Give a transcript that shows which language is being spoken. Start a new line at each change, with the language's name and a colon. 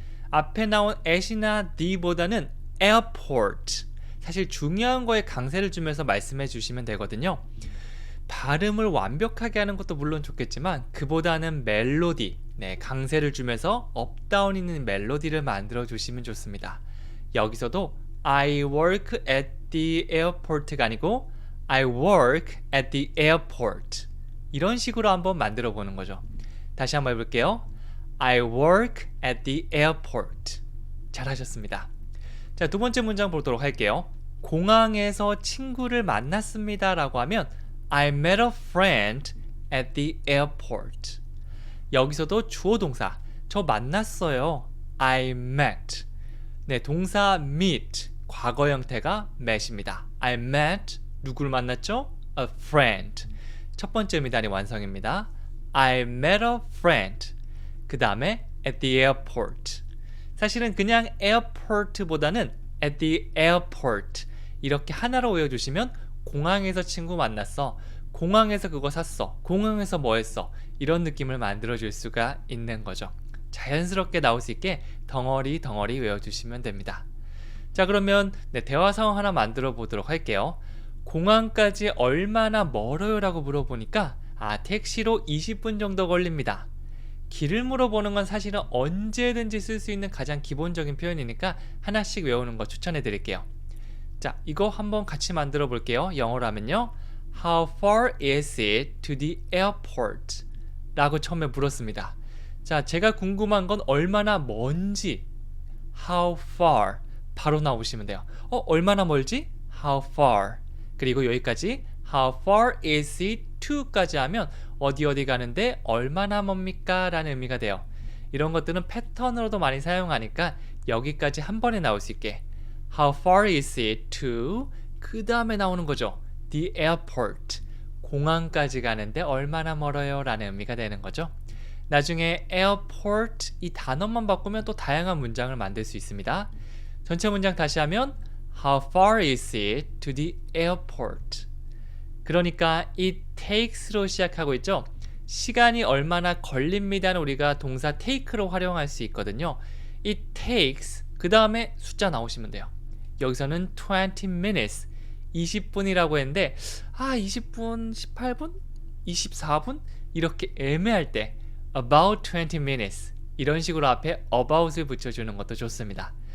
Korean: 앞에 나온 at이나 the보다는 airport. 사실 중요한 거에 강세를 주면서 말씀해 주시면 되거든요. 발음을 완벽하게 하는 것도 물론 좋겠지만 그보다는 멜로디, 강세를 주면서 업다운 있는 멜로디를 만들어 주시면 좋습니다. 여기서도
English: I work at the airport
Korean: 가 아니고
English: I work at the airport. 이런 식으로 한번 만들어 보는 거죠.
Korean: 다시 한번 해볼게요.
English: I work at the airport.
Korean: 잘하셨습니다. 자, 두 번째 문장 보도록 할게요. 공항에서 친구를 만났습니다 라고 하면
English: I met a friend at the airport.
Korean: 여기서도 주어 동사, 저 만났어요.
English: I met.
Korean: 네, 동사 meet, 과거 형태가 met입니다. I met, 누구를 만났죠?
English: A friend.
Korean: 첫 번째 미단이 완성입니다.
English: I met a friend.
Korean: 그 다음에
English: at the airport.
Korean: 사실은 그냥 airport보다는 at the airport 이렇게 하나로 외워주시면 공항에서 친구 만났어, 공항에서 그거 샀어, 공항에서 뭐 했어, 이런 느낌을 만들어줄 수가 있는 거죠. 자연스럽게 나올 수 있게 덩어리 외워주시면 됩니다. 자, 그러면 대화 상황 하나 만들어 보도록 할게요. 공항까지 얼마나 멀어요? 라고 물어보니까 택시로 20분 정도 걸립니다. 길을 물어보는 건 사실은 언제든지 쓸 수 있는 가장 기본적인 표현이니까 하나씩 외우는 거 추천해 드릴게요. 자, 이거 한번 같이 만들어 볼게요. 영어로 하면요.
English: How far is it to the airport?
Korean: 라고 처음에 물었습니다. 자, 제가 궁금한 건 얼마나 먼지.
English: How far.
Korean: 바로 나오시면 돼요. 얼마나 멀지? How far. 그리고 여기까지
English: How far is it to
Korean: 까지 하면 어디 가는데 얼마나 멉니까? 라는 의미가 돼요. 이런 것들은 패턴으로도 많이 사용하니까 여기까지 한 번에 나올 수 있게
English: How far is it to
Korean: 그 다음에 나오는 거죠.
English: The airport.
Korean: 공항까지 가는데 얼마나 멀어요? 라는 의미가 되는 거죠. 나중에 airport 이 단어만 바꾸면 또 다양한 문장을 만들 수 있습니다. 전체 문장 다시 하면
English: How far is it to the airport?
Korean: 그러니까 it takes로 시작하고 있죠. 시간이 얼마나 걸립니다는 우리가 동사 take로 활용할 수 있거든요. it takes 그 다음에 숫자 나오시면 돼요. 여기서는 20 minutes 20분이라고 했는데 20분, 18분, 24분 이렇게 애매할 때 about 20 minutes 이런 식으로 앞에 about을 붙여주는 것도 좋습니다.